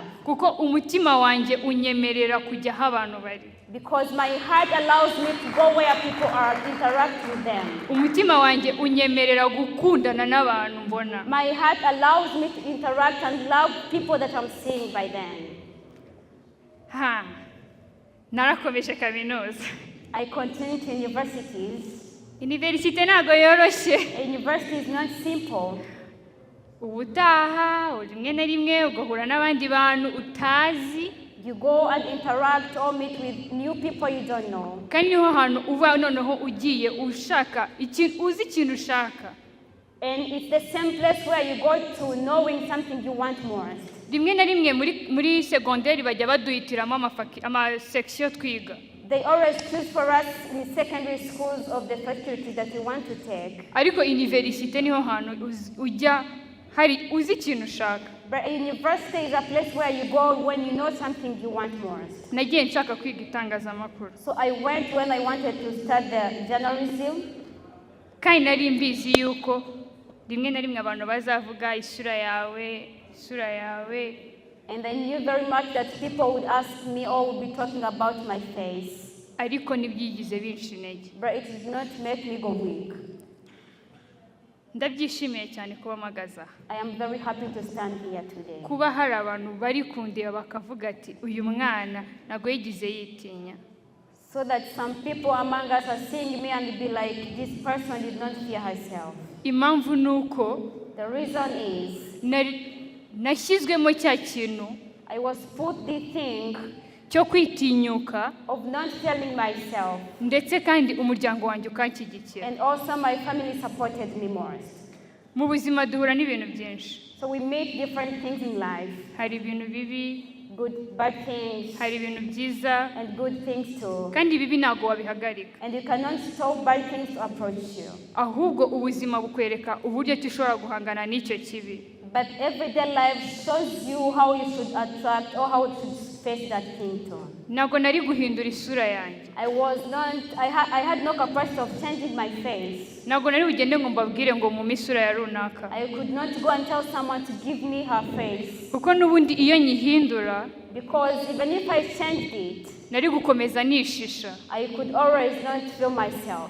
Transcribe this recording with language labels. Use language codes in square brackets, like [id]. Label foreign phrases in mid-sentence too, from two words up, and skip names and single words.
[rw] Kuko umutima wanjye unyemerera kujya aho abantu bari. [en] Because my heart allows me to go where people are, interact with them. [rw] Umutima wanjye unyemerera gukundana n'abantu mbona. [en] My heart allows me to interact and love people that I'm seeing by them. [rw] Narakomeje kaminuza. [en] I continued to universities. [rw] University ntago yoroshye. [en] University is not simple. [rw] Ubutaha rimwe na rimwe ugahura n'abandi bantu utazi. [en] You go and interact or meet with new people you don't know. [rw] Kandi niho hantu uba noneho ugiye ushaka uzi ikintu ushaka. [en] And it's the same place where you go to knowing something you want more. [rw] Rimwe na rimwe muri secondaire bajya baduhitiramo ama section twiga. [en] They always choose for us in secondary schools of the faculty that we want to take. [rw] Ariko university niho hantu ujya hari uzi ikintu ushaka. [en] But university is a place where you go when you know something you want more. [rw] Nagiye nshaka kwiga itangazamakuru. [en] So I went when I wanted to start the journalism. [rw] Kandi nari mbizi yuko rimwe na rimwe abantu bazavuga isura yawe. [en] And I knew very much that people would ask me or would be talking about my face. [rw] Ariko nibyigize binshi intege. [en] But it did not make me go weak. [rw] Ndabyishimiye cyane kuba magaza. [en] I am very happy to stand here today. [rw] Kuba hari abantu bari kundeba bakavuga ati uyu mwana nago yigize yitinya. [en] So that some people among us are seeing me and be like, this person did not fear herself. [rw] Impamvu nuko [en] the reason is [rw] nashyizwemo cya kintu [en] I was put the thing [rw] cyo kwitinyuka [en] of not telling myself. [rw] Ndetse kandi umuryango wanjye ukanshyigikira. [en] And also my family supported me more. [rw] Mu buzima duhura n'ibintu byinshi. [en] So we meet different things in life. [rw] Hari ibintu bibi, [en] bad things [rw] hari ibintu byiza [en] and good things too. [rw] kandi ibibi ntabwo wabihagarika, [en] And you cannot stop bad things to approach you. [rw] ahubwo ubuzima bukwereka uburyo ki ushobora guhangana n'icyo kibi. [en] But everyday life shows you how you should attract or how you should face that thing too. [rw] Ntabwo nari guhindura isura yanjye, [en] I had no capacity of changing my face. [rw] ntabwo nari bugende ngo mbabwire ngo mu misura ya runaka, [en] I could not go and tell someone to give me her face. [rw] kuko n'ubundi iyo nyihindura [en] Because even if I changed it, [rw] nari gukomeza nishisha, [en] I could always not feel myself